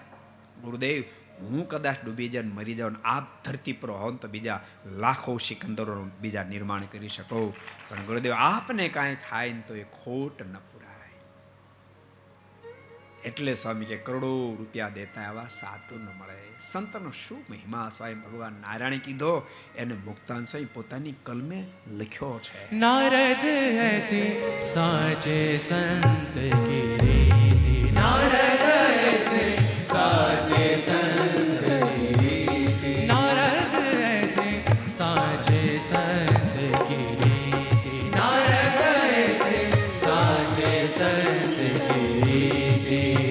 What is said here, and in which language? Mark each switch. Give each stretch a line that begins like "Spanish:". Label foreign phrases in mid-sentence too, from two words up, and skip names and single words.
Gujarati: ગુરુદેવ, હું કદાચ ડૂબી જાય મરી જાઉં, આપ ધરતી પર હોવ તો બીજા લાખો સિકંદરો બીજા નિર્માણ કરી શકો, પણ ગુરુદેવ આપને કાંઈ થાય ને તો એ ખોટ ન પુરાય. એટલે સ્વામી કે કરોડો રૂપિયા દેતા એવા સાધુ ન મળે. સંતનો શું મહિમા સ્વયં ભગવાન નારાયણે કીધો, એને મુક્તાન સ્વયં પોતાની કલમે લખ્યો છે.
Hindi: नारद ऐसे साचे संत की रीति, नारद ऐसे साचे संत की रीति, नारद ऐसे साचे संत की रीति, नारद ऐसे साचे संत की रीति.